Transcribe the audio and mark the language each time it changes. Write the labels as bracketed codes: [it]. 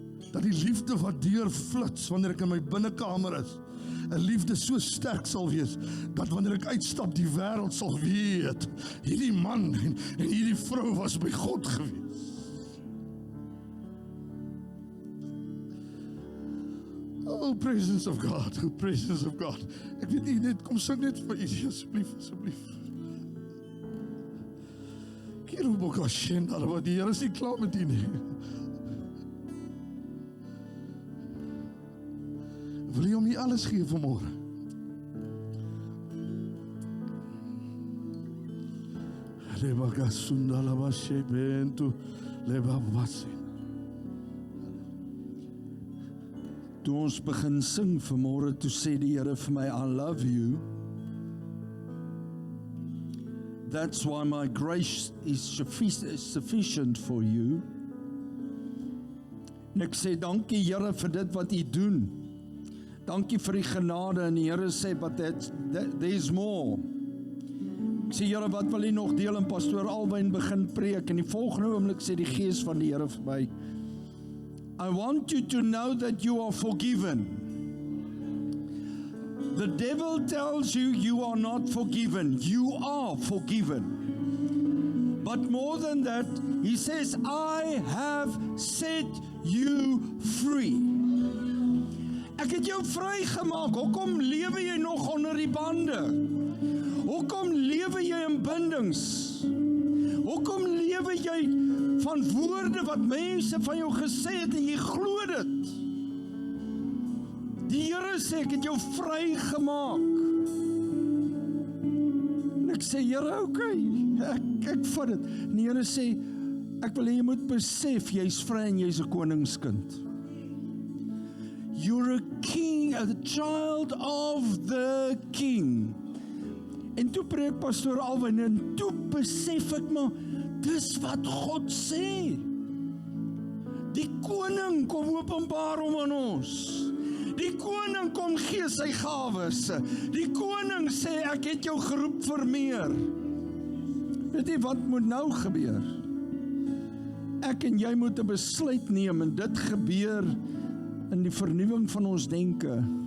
[af] Dat die liefde wat deurflits wanneer ek in my binnekamer is, 'n liefde so sterk sal wees, dat wanneer ek uitstap die wêreld sal weet, hierdie man en hierdie vrou was by God gewees. [en] Oh, presence of God, oh, presence of God. [af] Ek weet nie, net kom sing net vir u, asseblief, asseblief. Kiruboka shenda, wat die Here is nie klaar met u nie. Wil jy hom nie alles gee vanmôre? Rebaka sundala washe bentu leba wasin. Toe ons begin sing vanmôre, toe sê die Here vir my, [en] I love you. That's why my grace is sufficient for you. [af] En ek sê, dankie Here vir dit wat u doen. Dankie vir die genade, en die Here sê, [en] but there's more. [af] Ek sê, Here, wat wil u nog deel? En pastoor Alwyn begin preek, en die volgende oomblik sê die Gees van die Here vir my, [en] I want you to know that you are forgiven. The devil tells you you are not forgiven. You are forgiven. But more than that, he says, I have set you free. [af] Ek het jou vrygemaak. Hoekom lewe jy nog onder die bande? Hoekom lewe jy in bindings? Hoekom lewe jy van woorde wat mense van jou gesê het en jy glo dit? Die Here sê, ek het jou vrygemaak. En ek sê, Here, okay, ek vat dit. En die Here sê, ek wil hê jy moet besef, jy's vry en jy's 'n koningskind. [en] You're a king, a child of the king. [af] En toe preek pastoor Alwyn, en toe besef ek maar, dis wat God sê. Die koning kom openbaar hom aan ons. Die koning kom gee sy gawes. Die koning sê, ek het jou geroep vir meer. Weet jy wat moet nou gebeur? Ek en jy moet 'n besluit neem, en dit gebeur in die vernuwing van ons denke.